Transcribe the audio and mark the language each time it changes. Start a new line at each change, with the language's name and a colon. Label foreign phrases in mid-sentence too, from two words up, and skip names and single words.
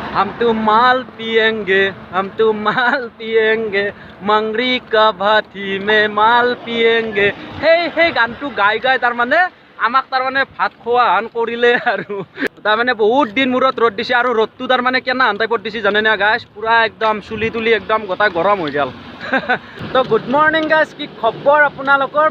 Hindi: हम तो माल पिएंगे हम तो माल पिएंगे मंगरी का भाती में माल पिएंगे
Assamese: সেই গানটো গাই গাই তাৰমানে আমাক তাৰমানে ভাত খোৱা হান কৰিলে আৰু তাৰমানে বহুত দিন মূৰত ৰ'দ দিছে আৰু ৰ'দটো তাৰমানে কেনা টাইপত দিছে জানে না গাইছ পুৰা একদম চুলি তুলি একদম গোটা গৰম হৈ গ'ল তো
English: good morning
Assamese: গাইছ কি খবৰ আপোনালোকৰ